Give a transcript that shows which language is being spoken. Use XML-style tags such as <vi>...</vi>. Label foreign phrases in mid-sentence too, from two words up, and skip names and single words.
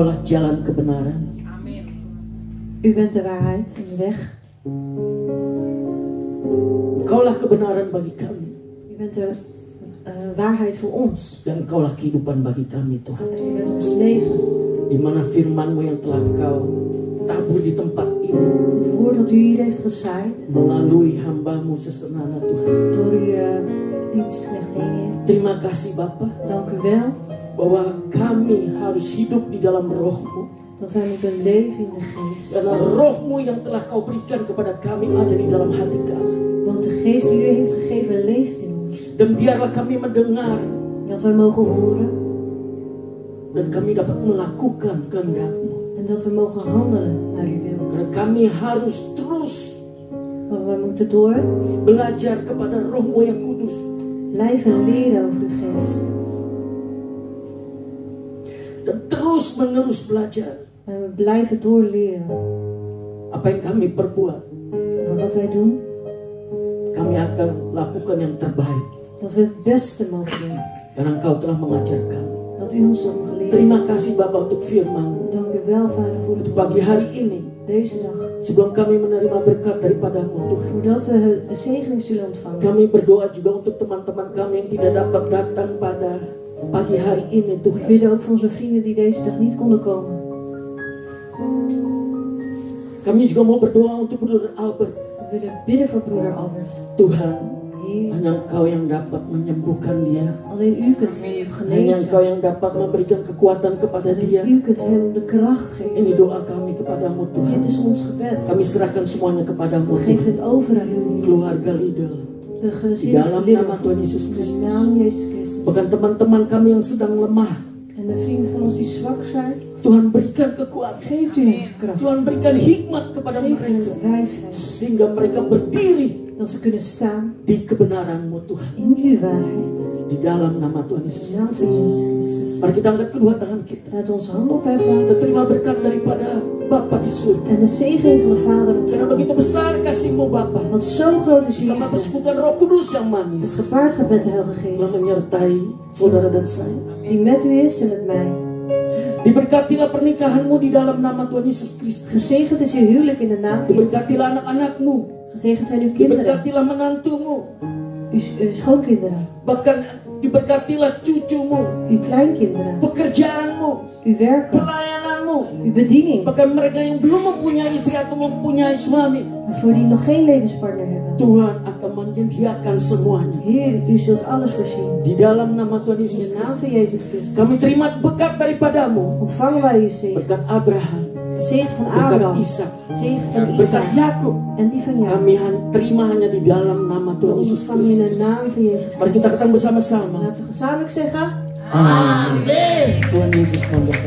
<id>jalan kebenaran.</id> <nl>U bent de waarheid en de weg.</nl> <id>Engkaulah kebenaran bagi kami.</id> <nl>U bent de waarheid voor ons.</nl> <id>Dan Engkaulah kehidupan bagi kami, Tuhan.</id> <nl>En u bent ons leven.</nl> <id>Di mana firman-Mu yang telah Kau tabur di tempat ini,</id> <nl>Het woord dat u hier heeft gezaaid.</nl> <id>melalui hamba-Mu sesenana, Tuhan.</id> <nl>Door uw dienstknecht Heer.</nl> <id>Terima kasih Bapa,</id> <nl>Dank u wel.</nl> <id>bahwa kami harus hidup di dalam Roh-Mu.</id> <nl>Dat wij moeten leven in de geest.</nl> <id>Karena Roh-Mu yang telah Kau berikan kepada kami ada di dalam hati kami.</id> <nl>Want de geest die u heeft gegeven leeft in ons.</nl> <id>Dan biarlah kami mendengar</id> <nl>Dat wij mogen horen.</nl> <id>dan kami dapat melakukan kehendak-Mu.</id> <nl>En dat we mogen handelen naar uw wil.</nl> <id>Karena kami harus terus</id> <nl>Maar we moeten door</nl> <id>belajar kepada Roh-Mu yang kudus.</id> <nl>blijven leren over uw geest.</nl> <id>Dan terus menerus belajar</id> <nl>En we blijven doorleren.</nl> <id>apa yang kami perbuat.</id> <nl>Maar wat wij doen,</nl> <id>Kami akan lakukan yang terbaik.</id> <nl>dat we het beste mogen doen.</nl> <id>Karena Engkau telah mengajar kami.</id> <nl>Dat u ons hebt geleerd.</nl> <id>Terima kasih Bapa untuk firman-Mu.</id> <nl>Dank u wel, Vader, voor het</nl> <id>Pagi hari ini,</id> <nl>deze dag.</nl> <id>sebelum kami menerima berkat daripada-Mu, Tuhan,</id> <nl>Voordat we de zegening zullen ontvangen.</nl> <id>kami berdoa juga untuk teman-teman kami yang tidak dapat datang pada pagi hari ini,</id> <nl>We</nl> <id>Tuhan.</id> <nl>bidden ook voor onze vrienden die deze dag niet konden komen.</nl> <id>Kami juga mau berdoa untuk Broeder Albert.</id> <nl>We willen bidden voor broeder Albert.</nl> <id>Tuhan,</id> <nl>Heer,</nl> <id>hanya Engkau yang dapat menyembuhkan dia.</id> <nl>alleen u kunt hem</nl> <id>Hanya Engkau</id> <nl>genezen.</nl> <id>yang dapat memberikan kekuatan kepada dia.</id> <nl>Alleen u kunt hem de kracht geven.</nl> <id>Ini doa kami kepadamu, Tuhan.</id> <nl>Dit is ons gebed.</nl> <id>Kami serahkan semuanya kepadamu,</id> <nl>We geven</nl> <id>Tuhan.</id> <nl>het over aan u, Heer.</nl> <id>Keluarga Lidl,</id> <nl>De</nl> <id>di</id> <nl>gezin</nl> <id>dalam</id> <nl>van Lidl.</nl> <id>nama Tuhan Yesus</id> <nl>In de</nl> <id>Kristus.</id> <nl>naam Jezus Christus.</nl> <id>Bahkan teman-teman kami yang sedang lemah,</id> <nl>En de vrienden van ons die zwak zijn,</nl> <id>Tuhan berikan kekuatan.</id> <nl>geeft u hen kracht.</nl> <id>Tuhan berikan hikmat kepada</id> <nl>Geef hen</nl> <id>mereka.</id> <nl>wijsheid.</nl> <id>Sehingga mereka berdiri</id> <nl>Dat ze kunnen staan</nl> <id>di kebenaran-Mu, Tuhan.</id> <nl>in uw waarheid.</nl> <id>Di dalam nama Tuhan</id> <nl>In</nl> <id>Yesus.</id> <nl>de naam van Jezus Christus.</nl> <id>Mari kita angkat kedua tangan kita.</id> <nl>Laat ons handen opheffen.</nl> <id>Kita terima berkat daripada Bapa di surga.</id> <nl>En de zegening van de Vader</nl> <id>Karena</id> <nl>ontvangen.</nl> <id>begitu besar kasih-Mu, Bapa.</id> <nl>Want zo groot is uw</nl> <id>Sama</id> <nl>liefde.</nl> <id>persekutuan Roh Kudus yang</id> <nl>Het</nl> <id>manis</id> <nl>gepaard gaat met de Heilige</nl> <id>telah</id> <nl>Geest.</nl> <id>menyertai saudara dan saya.</id> <nl>Die met u is en met mij.</nl> <id>Diberkatilah pernikahanmu di dalam nama Tuhan Yesus Kristus.</id> <nl>Gezegend is uw huwelijk in de naam van Jezus</nl> <id>Diberkatilah</id> <nl>Christus.</nl> <id>anak-anakmu.</id> <nl>Gezegend zijn uw kinderen.</nl> <id>Diberkatilah menantumu.</id> <nl>Uw schoonkinderen.</nl> <id>Bahkan diberkatilah cucumu.</id> <nl>Uw kleinkinderen.</nl> <id>Pekerjaanmu.</id> <nl>Uw werk.</nl> <id>Pelayananmu.</id> <nl>Uw bediening.</nl> <id>Bahkan mereka yang belum mempunyai istri atau mempunyai suami.</id> <nl>En voor die nog geen levenspartner hebben.</nl> <id>Tuhan akan menyediakan semuanya.</id> <nl>Heer, u zult alles voorzien.</nl> <id>Di dalam nama Tuhan</id> <nl>In</nl> <id>Yesus</id> <nl>de naam</nl> <id>Kristus.</id> <nl>van Jezus Christus.</nl> <id>Kami terima berkat daripadamu.</id> <nl>Ontvangen wij uw zegen.</nl> <id>Berkat Abraham.</id> <nl>De zegen van</nl> <id>Berkat</id> <nl>Abraham.</nl> <id>Ishak.</id> <nl>Zegen van</nl> <id>Berkat</id> <nl>Isaac.</nl> <id>Yakub.</id> <nl>En die van jou.</nl> <id>Kami terima hanya di dalam nama</id> <nl>We</nl> <id>Tuhan Yesus</id> <nl>ontvangen in de</nl> <id>Kristus.</id> <nl>naam van Jezus</nl> <id>Mari kita katakan</id> <nl>Christus.</nl> <id>bersama-sama.</id> <nl>Laten we gezamenlijk zeggen.</nl> <id>Amin. Tuhan Yesus memberkati.</id>